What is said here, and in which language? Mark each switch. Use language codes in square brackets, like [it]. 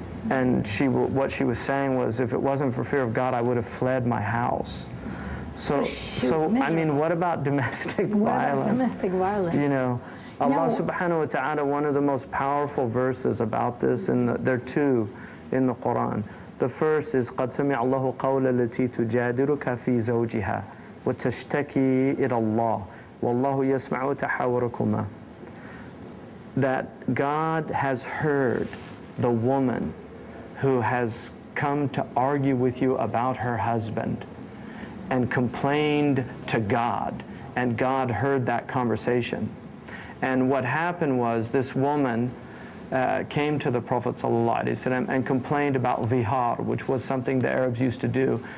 [en] And what she was saying was, if it wasn't for fear of God, I would have fled my house. So I mean, what about domestic violence? What about domestic violence? You know, Allah subhanahu wa ta'ala, one of the most powerful verses about this, and there are two in the Quran. [ar] The first is قَدْ سَمِعَ اللَّهُ قَوْلَ الَّتِي تُجَادِلُكَ فِي زَوْجِهَا وَتَشْتَكِي إِلَى اللَّهِ وَاللَّهُ يَسْمَعُ تَحَاوُرَكُمَا. [en] That God has heard the woman who has come to argue with you about her husband and complained to God, and God heard that conversation. And what happened was, this woman came to the Prophet ﷺ and complained about vihar, which was something the Arabs used to do.